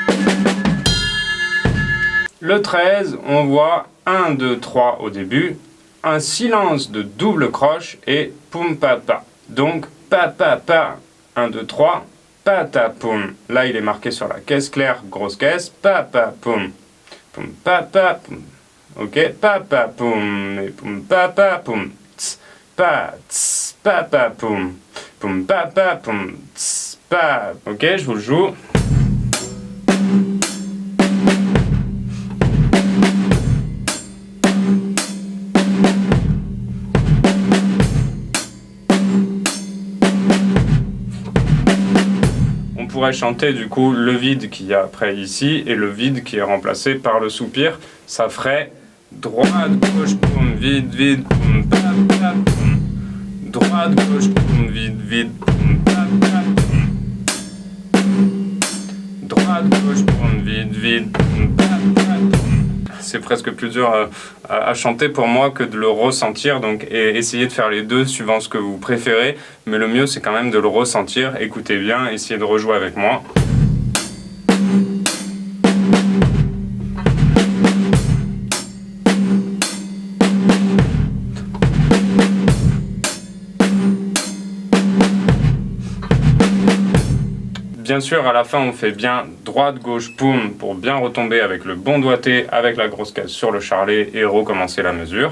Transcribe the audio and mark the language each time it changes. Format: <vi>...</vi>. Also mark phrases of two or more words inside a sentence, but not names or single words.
<fr>Le 13, on voit 1, 2, 3 au début. un silence de double croche et poum pa pa. Donc pa pa pa, 1, 2, 3, pa ta poum. Là il est marqué sur la caisse claire, grosse caisse, pa pa poum. Poum pa pa poum. Ok, pa pa poum. Et poum pa pa poum. Tss, pa pa poum. Poum pa pa poum. Tss, pa. Ok, je vous le joue. On pourrait chanter du coup le vide qu'il y a après ici et le vide qui est remplacé par le soupir. Ça ferait droite, gauche, poum, vide, vide, poum, pa, pa, poum. Droite, gauche, poum, vide, vide, poum, pa, pa, poum. Droite, gauche, poum, vide, vide, poum, pa, pa, poum. C'est presque plus dur à chanter pour moi que de le ressentir, donc essayez de faire les deux suivant ce que vous préférez, mais le mieux c'est quand même de le ressentir. Écoutez bien, essayez de rejouer avec moi. Bien sûr, à la fin, on fait bien droite, gauche, poum, pour bien retomber avec le bon doigté, avec la grosse caisse sur le charlet et recommencer la mesure.</fr>